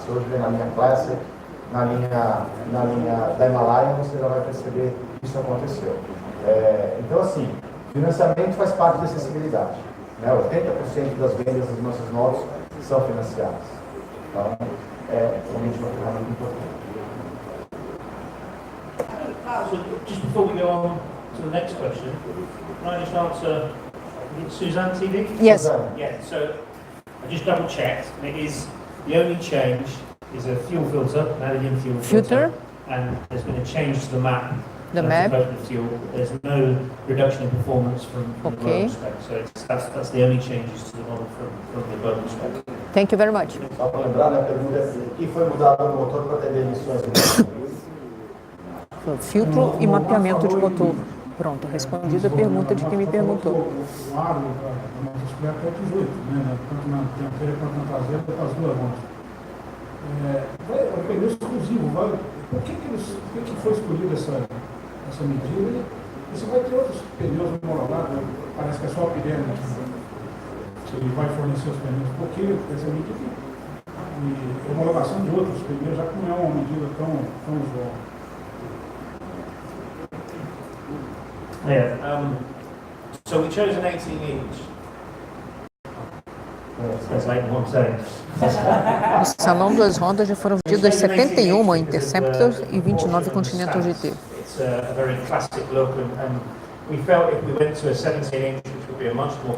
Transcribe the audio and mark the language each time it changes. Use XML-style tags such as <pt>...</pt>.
<pt>Se você hoje vê na linha Classic, na linha da Himalaia, você já vai perceber que isso aconteceu. Então, assim, financiamento faz parte da acessibilidade. Né? 80% das vendas das nossas motos são financiadas. Então, é realmente uma ferramenta importante.</pt> <en>So just before we go on to the next question, can I just answer SUZANE.TV? Yes. Yeah, so I just double checked, and it is the only change is a fuel filter, an aluminium fuel filter, and there's been a change to the map. The map. Fuel. There's no reduction in performance from the global spec, so that's the only changes to the model from the global spec. Thank you very much.</en> <pt>Só para lembrar, né, a pergunta é o que foi mudado no motor para atender emissões de Filtro e mapeamento de motor. Pronto, respondida a pergunta de quem me perguntou. O aro da motocicleta é 18, né? Tanto na dianteira quanto na traseira, com as duas mãos. É um pneu exclusivo. Por que foi escolhida essa medida? E você vai ter outros pneus homologados, parece que é só a Pirelli que vai fornecer os pneus. Por que essa medida? E homologação de outros pneus, já que não é uma medida tão usual.</pt> <en>Yeah, so we chose an 18-inch. That's like what I'm saying.</en> <pt>No Salão das Rodas já foram vendidas 71 Interceptor e 29 Continental GT.</pt> <en>It's a very classic look, and we felt if we went to a 17-inch, which would be a much more</en>